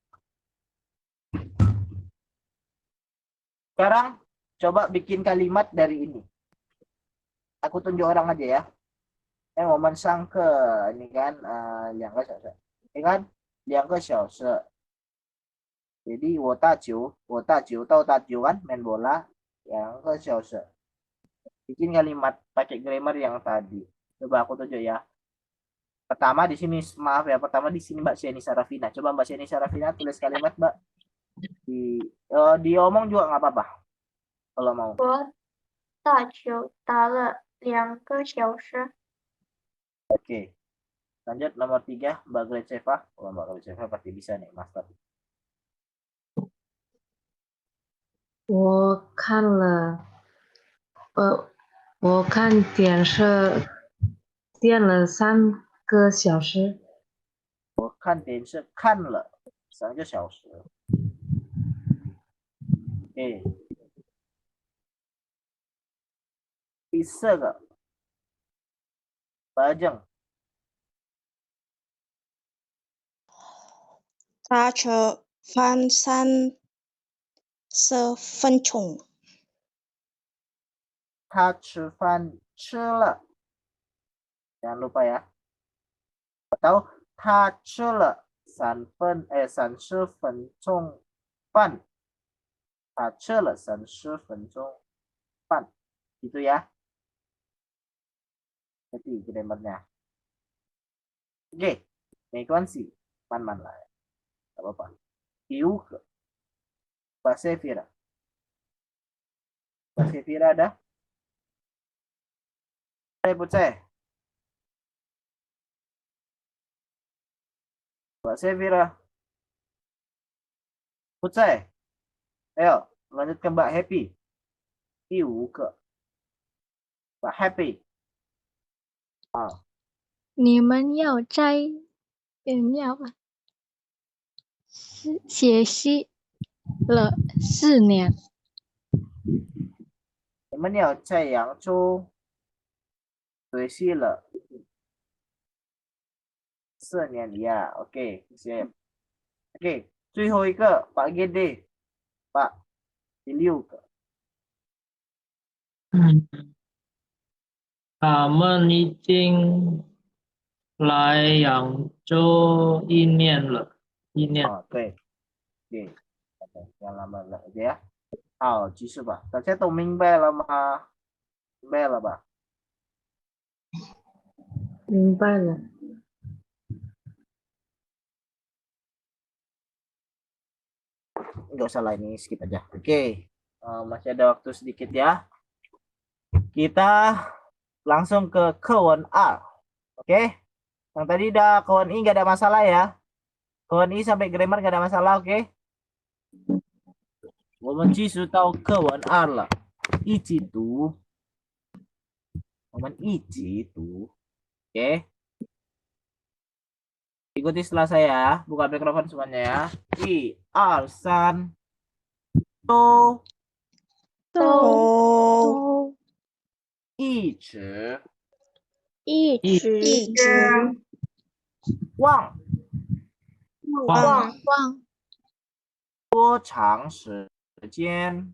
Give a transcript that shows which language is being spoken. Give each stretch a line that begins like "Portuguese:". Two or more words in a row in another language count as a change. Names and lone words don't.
Indonesian: Sekarang coba bikin kalimat dari ini. Aku tunjuk orang aja ya.
Chinese: 我们上课
Indonesian: ini kan
Chinese: 2 个小时.
Indonesian: Ini kan
Chinese: 2 个小时.
Indonesian: Jadi
Chinese: 我打球
Indonesian: tahu 打球 kan main bola
Chinese: 2 个小时.
Indonesian: Bikin kalimat pakai grammar yang tadi. Coba aku tunjuk ya. Pertama di sini, maaf ya, pertama di sini Mbak Sheni Sarafina. Coba Mbak Sheni Sarafina tulis kalimat Mbak. Diomong juga nggak apa-apa. Kalau mau.
Chinese: 我打球打了2个小时。
Indonesian: Oke. Lanjut nomor 3 Mbak Gleceva. Oh, Mbak Gleceva pasti bisa nih, Master.
Chinese: 我看了电视电了3个小时。我看电视看了3个小时。Oke. 第4个 Bajang 他吃饭30分钟。他吃饭吃了，
Indonesian: jangan lupa ya.
Chinese: Atau 他吃了30分钟饭，他吃了30分钟饭，
Indonesian: gitu ya. Jadi grammarnya. Oke,
Chinese: 没关系，慢慢来，
Indonesian: gak apa-apa.
Chinese: 第五个
Indonesian: ，bahasa Vira. Bahasa Vira ada? Buceh. Bahasa Vira. Buceh. Ayo, lanjutkan Mbak Happy.
Chinese: 第五个，Mbak Happy. 你们要学习了4年，你们要在扬州学习了4年 ya.
Indonesian: Oke, siap. Oke,
Chinese: 最后一个 Pak Gede. Pak, 第6个。他们已经来扬州1年了，1年。
Indonesian: 对，jangan lama aja ya.
Chinese: 好，继续吧。大家都明白了吗？明白了吧？明白了。
Indonesian: Nggak usah lah, ini skip aja. Oke, masih ada waktu sedikit ya. Kita langsung ke kawan A. Oke, yang tadi udah kawan I nggak ada masalah ya. Kawan I sampai grammar nggak ada masalah, oke?
Chinese: 我们继续到课文2了，一起读。我们一起读 ，oke?
Indonesian: Ikuti setelah saya, buka mikrofon semuanya ya.
Chinese: 1、2、3，都都一直一直忘忘多长时间